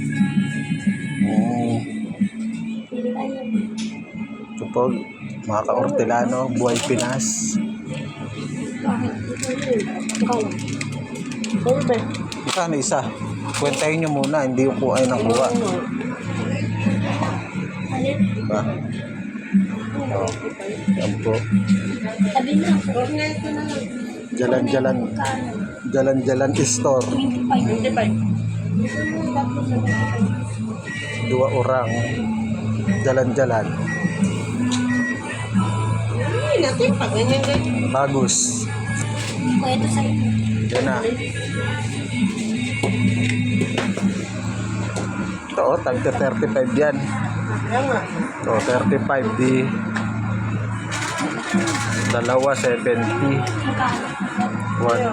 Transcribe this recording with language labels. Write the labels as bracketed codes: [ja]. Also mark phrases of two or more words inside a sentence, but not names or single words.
[tl] Ito po, mga ka-Ortelano, Buhay Pinas. Magkano isa? Kwentahin nyo muna, hindi ko po ay nakuha. Diba? O, yan po. Jalan-jalan store. [id] 2 orang. Jalan-jalan. Bagus. [tl] Yan na. Ito, tagka 35 yan. So, 35 di. Dalawa, 70. 1.